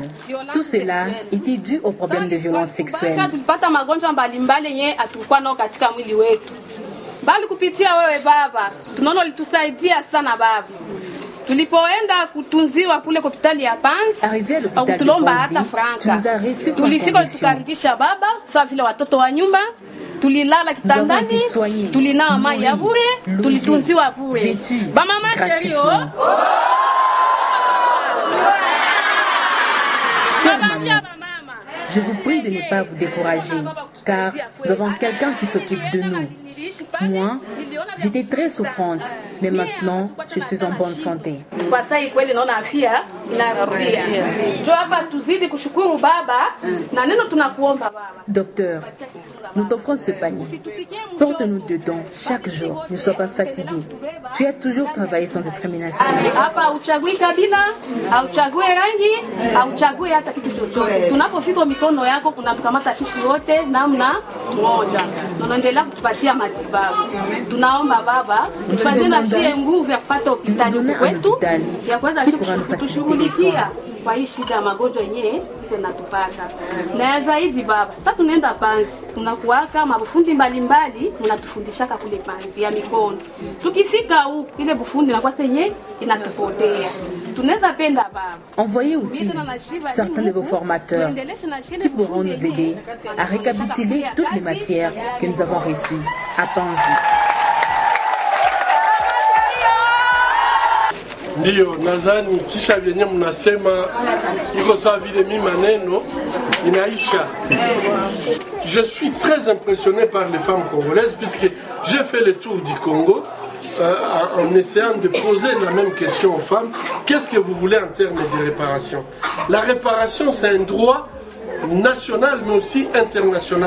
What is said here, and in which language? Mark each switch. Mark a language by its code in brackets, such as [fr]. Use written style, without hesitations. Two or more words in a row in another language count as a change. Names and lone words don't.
[fr] Tout cela était dû aux problèmes de violences sexuelles. Arrivé à l'hôpital de Panzi, tu nous as reçus sans condition. [sw] tulilala kitandani, tulinawa maji ya bure, tulitunziwa bure. Bamama chérie, [fr] Chère maman, je vous prie de ne pas vous décourager, car nous avons quelqu'un qui s'occupe de nous. Moi, j'étais très souffrante, mais maintenant, je suis en bonne santé. Docteur, nous t'offrons ce panier. Porte-nous dedans chaque jour. Ne sois pas fatigué. Tu as toujours travaillé sans discrimination. [sw] Tunaomba baba tufanye na shie nguvu ya kupata hospitali kwetu ya kuweza kushughulikia kwa hii shida ya magonjwa yenyewe tunatupata. Na zaidi baba, sasa tunaenda Panzi, tunakuwaka mabufundi mbalimbali, mnatufundishaka kule Panzi ya mikono. Tukifika huko ile bufundi na kwa senye inatupotea. Tunaweza penda baba. [fr] Envoyez aussi certains de vos formateurs qui pourront nous aider à récapituler toutes les matières que nous avons reçues à Panzi. [sw] Ndiyo, nadhani kisha vyenye mnasema iko sawa vile mimi maneno inaisha. [fr] Je suis très impressionné par les femmes congolaises puisque j'ai fait le tour du Congo en essayant de poser la même question aux femmes. Qu'est-ce que vous voulez en termes de réparation? La réparation, c'est un droit national mais aussi international.